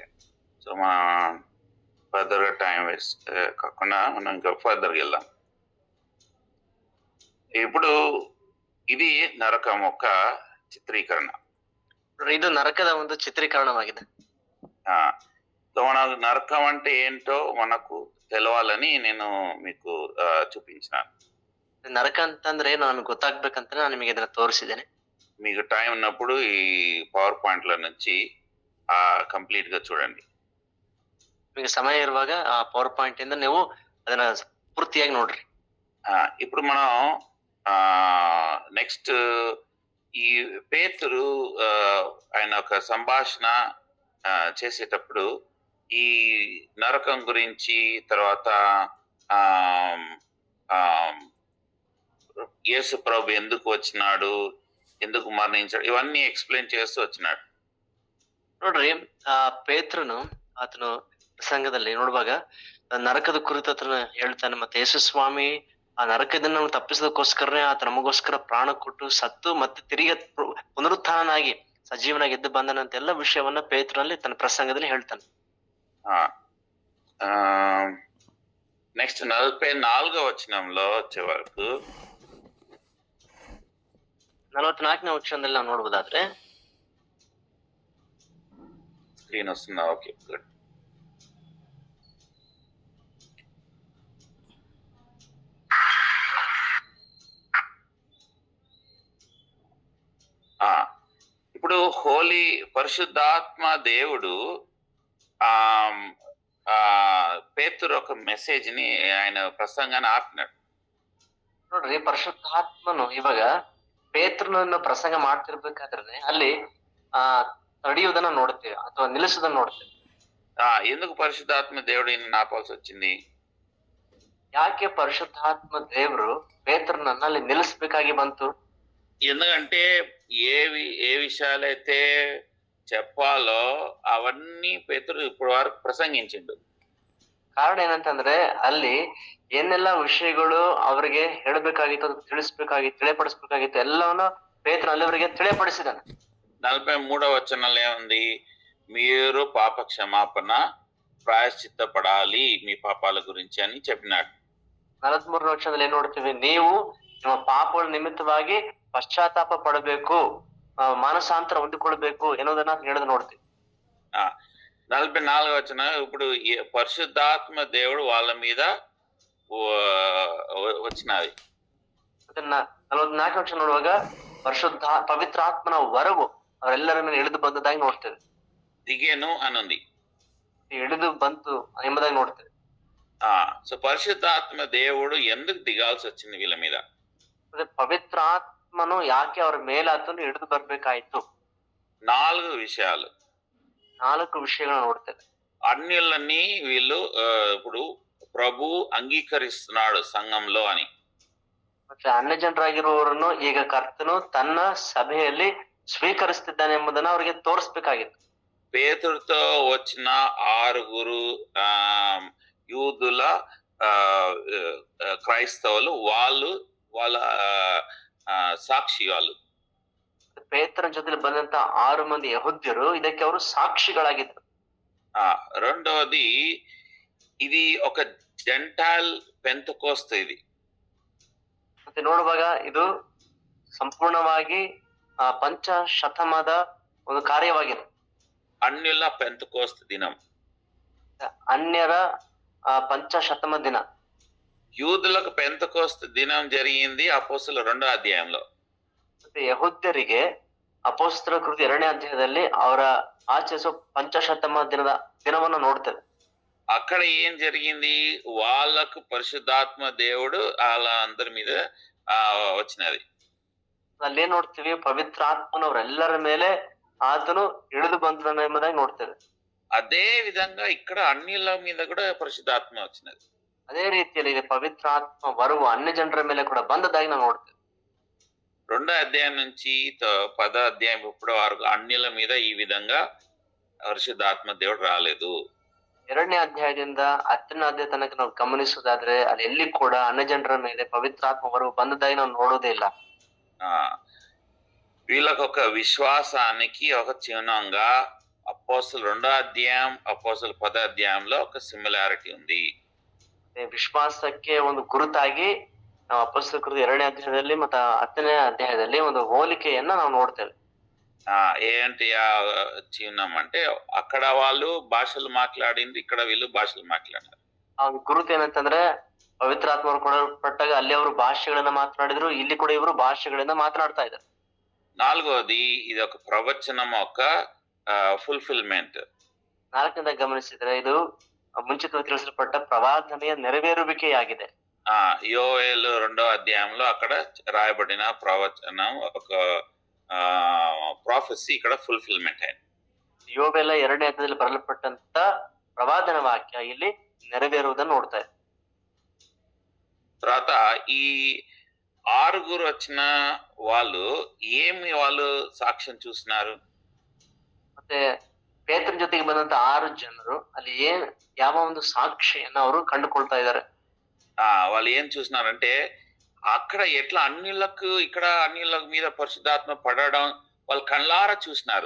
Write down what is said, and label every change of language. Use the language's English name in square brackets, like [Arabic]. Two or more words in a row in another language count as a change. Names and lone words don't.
[Telugu] సో మా ఫర్దర్గా [English] time waste [Telugu] కాకుండా మనం ఇంకా ఫర్దర్గా వెళ్దాం. ఇప్పుడు ఇది నరకం యొక్క చిత్రీకరణ. [Kannada] ಇದು ನರಕದ ಒಂದು ಚಿತ್ರೀಕರಣವಾಗಿದೆ. [Telugu] సో మన నరకం అంటే ఏంటో మనకు తెలవాలని నేను మీకు చూపించినాను. [Kannada] ನರಕ ಅಂತಂದ್ರೆ ನಾನು ಗೊತ್ತಾಗ್ಬೇಕಂತ ನಾನು ನಿಮಗೆ ಇದನ್ನ ತೋರಿಸಿದ್ದೇನೆ. [Telugu] మీకు టైం ఉన్నప్పుడు ఈ పవర్ పాయింట్ల నుంచి కంప్లీట్ గా చూడండి. [Kannada] మీకు సమಯ ಇರುವಾಗ ಆ ಪವರ್ ಪಾಯಿಂಟ್ ಇಂದ ನೀವು ಅದನ್ನ ಪೂರ್ತಿಯಾಗಿ ನೋಡ್ರಿ. [Telugu] ఇప్పుడు మనం నెక్స్ట్ ఈ పేతురు ఆయన ఒక సంభాషణ చేసేటప్పుడు ఈ నరకం గురించి, తర్వాత యేసు ప్రభు ఎందుకు వచ్చినాడు, ఎందుకు మరణించాడు, ఇవన్నీ ఎక్స్ప్లెయిన్ చేస్తూ వచ్చినాడు. [Kannada] ನೋಡ್ರಿ, ಆ ಪೇತ್ರನು ಆತನು ಪ್ರಸಂಗದಲ್ಲಿ ನೋಡುವಾಗ ನರಕದ ಕುರಿತು ಆತನು ಹೇಳ್ತಾನೆ. ಮತ್ತೆ ಯೇಸು ಸ್ವಾಮಿ ಆ ನರಕದಿಂದ ನಾವು ತಪ್ಪಿಸೋದಕ್ಕೋಸ್ಕರನೇ ಆತ ನಮಗೋಸ್ಕರ ಪ್ರಾಣ ಕೊಟ್ಟು ಸತ್ತು ಮತ್ತೆ ತಿರುಗಿ ಪುನರುತ್ಥಾನನಾಗಿ ಸಜೀವನಾಗಿ ಎದ್ದು ಬಂದನಂತ ಎಲ್ಲ ವಿಷಯವನ್ನ ಪೇತ್ರನಲ್ಲಿ ತನ್ನ ಪ್ರಸಂಗದಲ್ಲಿ ಹೇಳ್ತಾನೆ. [Telugu] నెక్స్ట్ 44వ వచనంలో వచ్చే వరకు [Kannada] 44ನೇ ವಚನದಲ್ಲಿ ನಾವು ನೋಡ್ಬೋದಾದ್ರೆ, [Telugu] స్క్రీన్ వస్తుందా? [English] okay, good. [Telugu] ఇప్పుడు హోలీ పరిశుద్ధాత్మ దేవుడు పేతురు ఒక మెసేజ్ ని ఆయన ప్రసంగాన్ని ఆపినాడు. [Kannada] ನೋಡ್ರಿ, ಪರಿಶುದ್ಧಾತ್ಮನು ಇವಾಗ ಪೇತ್ರನನ್ನು ಪ್ರಸಂಗ ಮಾಡ್ತಿರ್ಬೇಕಾದ್ರೆ ಅಲ್ಲಿ ತಡೆಯುವುದನ್ನ ನೋಡ್ತೇವೆ ಅಥವಾ ನಿಲ್ಲಿಸೋದನ್ನ ನೋಡ್ತೇವೆ. [Telugu] ఎందుకు పరిశుద్ధాత్మ దేవుడు ఈయన నాపాల్సి వచ్చింది? [Kannada] ಯಾಕೆ ಪರಿಶುದ್ಧಾತ್ಮ ದೇವರು ಪೇತ್ರನನ್ನ ಅಲ್ಲಿ ನಿಲ್ಲಿಸ್ಬೇಕಾಗಿ ಬಂತು? [Telugu] ఎందుకంటే ఏ విషయాలైతే చెప్పాలో అవన్నీ పేతురు ఇప్పుడు వరకు ప్రసంగించిండు. [Kannada] ಕಾರಣ ಏನಂತಂದ್ರೆ ಅಲ್ಲಿ ಏನೆಲ್ಲಾ ವಿಷಯಗಳು ಅವರಿಗೆ ಹೇಳಬೇಕಾಗಿತ್ತು, ತಿಳಿಪಡಿಸ್ಬೇಕಾಗಿತ್ತು ಎಲ್ಲವನ್ನ ಪೇತ್ರ ಅಲ್ಲಿವರಿಗೆ ತಿಳಿಪಡಿಸಿದಾನೆ. [Telugu] 43వ వచనంలో ఏముంది? మీరు పాప క్షమాపణ ప్రాయశ్చిత్తపడాలి మీ పాపాల గురించి అని చెప్పినాడు. [Kannada] 43ನೇ ವಚನದಲ್ಲಿ ಏನ್ ನೋಡ್ತೀವಿ? ನೀವು ನಿಮ್ಮ ಪಾಪಗಳ ನಿಮಿತ್ತವಾಗಿ ಪಶ್ಚಾತ್ತಾಪ ಪಡಬೇಕು, ಮಾನಸಾಂತರ ಹೊಂದಿಕೊಳ್ಬೇಕು ಎನ್ನುವುದನ್ನ ಹೇಳದ್ ನೋಡ್ತೀವಿ. [Telugu] 44వ వచనం ఇప్పుడు పరిశుద్ధాత్మ దేవుడు వాళ్ళ మీద వచ్చినది. [Kannada] ಅದನ್ನ 44ನೇ ವಚನ ನೋಡುವಾಗ ಪವಿತ್ರಾತ್ಮನ ವರವು ಅವರೆಲ್ಲರ ಮೇಲೆ ಇಳಿದು ಬಂದದಾಗಿ ನೋಡ್ತೇವೆ. [Telugu] దిగేను అనుంది, [Kannada] ಇಳಿದು ಬಂತು ಎಂಬುದಾಗಿ ನೋಡ್ತೇವೆ. [Telugu] సో పరిశుద్ధాత్మ దేవుడు ఎందుకు దిగాల్సి వచ్చింది వీళ్ళ మీద? [Kannada] పవిత్రాత్మను ಯಾಕೆ ಅವರ ಮೇಲಾತನು ಹಿಡಿದು ಬರ್ಬೇಕಾಯ್ತು? [Telugu] 4 విషయాలు, [Kannada] 4 ವಿಷಯಗಳನ್ನ ನೋಡ್ತೇವೆ. [Telugu] అన్యులని వీళ్ళు ఇప్పుడు ప్రభు అంగీకరిస్తున్నాడు సంఘంలో అని. [Kannada] ಮತ್ತೆ ಅನ್ಯ ಜನರಾಗಿರುವವರನ್ನು ಈಗ ಕರ್ತನು ತನ್ನ ಸಭೆಯಲ್ಲಿ ಸ್ವೀಕರಿಸ್ತಿದ್ದಾನೆ ಎಂಬುದನ್ನ ಅವರಿಗೆ ತೋರಿಸ್ಬೇಕಾಗಿತ್ತು. [Telugu] పేతురుతో వచ్చిన 6 యూదుల క్రైస్తవులు వాళ్ళ సాక్షి. వాళ్ళు [Kannada] ಪೇತ್ರನ ಜೊತೆಲಿ ಬಂದಂತ 6 ಮಂದಿ ಯಹೂದ್ಯರು ಇದಕ್ಕೆ ಅವರು ಸಾಕ್ಷಿಗಳಾಗಿದ್ರು. [Telugu] రెండవది, ఇది ఒక జెంటైల్ పెంతెకోస్తు. ఇది [Kannada] ಮತ್ತೆ ನೋಡುವಾಗ ಇದು ಸಂಪೂರ್ಣವಾಗಿ ಪಂಚಶತಮಾನದ ಒಂದು ಕಾರ್ಯವಾಗಿದೆ. [Telugu] అన్యుల పెంతెకోస్తు దినం, [Kannada] ಅನ್ಯರ ಪಂಚಶತಮ ದಿನ. [Telugu] యూదులకు పెంతెకోస్తు దినం జరిగింది అపోస్తలుల 2వ అధ్యాయంలో. [Kannada] ಮತ್ತೆ ಯಹೂದ್ಯರಿಗೆ ಅಪೊಸ್ತಲ ಕೃತಿ 2ನೇ ಅಧ್ಯಾಯದಲ್ಲಿ ಅವರ ಆಚರಿಸುವ పంచశతమ ದಿನವನ್ನು ನೋಡ್ತೇವೆ. [Telugu] అక్కడ ఏం జరిగింది? వాళ్ళకు పరిశుద్ధాత్మ దేవుడు వాళ్ళ అందరి మీద వచ్చినది. [Kannada] ಅಲ್ಲೇನ್ ನೋಡ್ತೀವಿ? ಪವಿತ್ರಾತ್ಮನವರೆಲ್ಲರ ಮೇಲೆ ಆತನು ಇಳಿದು ಬಂದನು ಎಂಬುದಾಗಿ ನೋಡ್ತೇವೆ. [Telugu] అదే విధంగా ఇక్కడ అన్యుల మీద కూడా పరిశుద్ధాత్మ వచ్చినది. [Kannada] ಅದೇ ರೀತಿಯಲ್ಲಿ ಇಲ್ಲಿ ಪವಿತ್ರಾತ್ಮ ಬರುವ ಅನ್ಯ ಜನರ ಮೇಲೆ ಕೂಡ ಬಂದದಾಗಿ ನಾವು ನೋಡ್ತೇವೆ. [Telugu] 2వ అధ్యాయం నుంచి 10వ అధ్యాయం ఇప్పుడు వరకు అన్యుల మీద ఈ విధంగా పరిశుద్ధాత్మ దేవుడు రాలేదు. [Kannada] 2ನೇ ಅಧ್ಯಾಯದಿಂದ 10ನೇ ಅಧ್ಯಾಯ ತನಕ ನಾವು ಗಮನಿಸುವುದಾದ್ರೆ ಅಲ್ಲಿ ಎಲ್ಲಿ ಕೂಡ ಅನ್ಯ ಜನರ ಮೇಲೆ ಪವಿತ್ರಾತ್ಮ ಬರುವ ಬಂದದಾಗಿ ನಾವು ನೋಡೋದೇ ಇಲ್ಲ. [Telugu] వీళ్ళకు ఒక విశ్వాసానికి ఒక చిహ్నంగా అపోస్తలుల 2వ అధ్యాయం అపోస్తలుల 10వ అధ్యాయంలో ఒక సిమిలారిటీ ఉంది. [Kannada] ವಿಶ್ವಾಸಕ್ಕೆ ಒಂದು ಗುರುತಾಗಿ ನಾವು ಅಪೊಸ್ತಲ ಕೃತಿ 2ನೇ ಅಧ್ಯಾಯದಲ್ಲಿ ಮತ್ತು 10ನೇ ಅಧ್ಯಾಯದಲ್ಲಿ ಒಂದು ಹೋಲಿಕೆಯನ್ನ ನಾವು ನೋಡ್ತೇವೆ. [Telugu] ఏంటి ఆ చిహ్నం అంటే అక్కడ వాళ్ళు భాషలు మాట్లాడింది, ఇక్కడ వీళ్ళు భాషలు మాట్లాడారు. [Kannada] ಆ ಗುರುತು ಏನಂತಂದ್ರೆ ಪವಿತ್ರಾತ್ಮರು ಕೊಡಲ್ಪಟ್ಟಾಗ ಅಲ್ಲಿ ಅವರು ಭಾಷೆಗಳನ್ನ ಮಾತನಾಡಿದ್ರು, ಇಲ್ಲಿ ಕೂಡ ಇವರು ಭಾಷೆಗಳಿಂದ ಮಾತನಾಡ್ತಾ ಇದ್ದಾರೆ. [Telugu] 4వది, ఇది ఒక ప్రవచనం ఒక ಫುಲ್ಫಿಲ್ಮೆಂಟ್. [Kannada] 4ನೇದ ಗಮನಿಸಿದ್ರೆ ಇದು ಮುಂಚಿತವಾಗಿ ತಿಳಿಸಲ್ಪಟ್ಟ ಪ್ರವಾದನೆಯ ನೆರವೇರುವಿಕೆಯಾಗಿದೆ. [Telugu] యోవేలు 2వ అధ్యాయంలో అక్కడ రాయబడిన ప్రవచనం ఒక ಪ್ರಾಫೆಸಿ ఇక్కడ ಫುಲ್ಫಿಲ್ಮೆಂಟ್ ಅయింది. [Kannada] ಯೋವೇಲ 2ನೇ ಅಧ್ಯಾಯದಲ್ಲಿ ಬರಲ್ಪಟ್ಟಂತ ಪ್ರವಾದನ ವಾಕ್ಯ ಇಲ್ಲಿ ನೆರವೇರುವುದನ್ನು ನೋಡ್ತಾ ಇದೆ. [Telugu] తర్వాత ఈ 6 వచ్చిన వాళ్ళు వాళ్ళు సాక్ష్యం చూస్తున్నారు? [Kannada] ಮತ್ತೆ ಪೇತ್ರನ ಜೊತೆಗೆ ಬಂದಂತ 6 ಜನರು ಅಲ್ಲಿ ಯಾವ ಒಂದು ಸಾಕ್ಷಿಯನ್ನ ಅವರು ಕಂಡುಕೊಳ್ತಾ ಇದ್ದಾರೆ. [Telugu] వాళ్ళు ఏం చూస్తున్నారంటే అక్కడ ఎట్లా అన్యులకు ఇక్కడ అన్యుల మీద పరిశుద్ధాత్మ పడడం వాళ్ళు కళ్ళారా చూసినారు.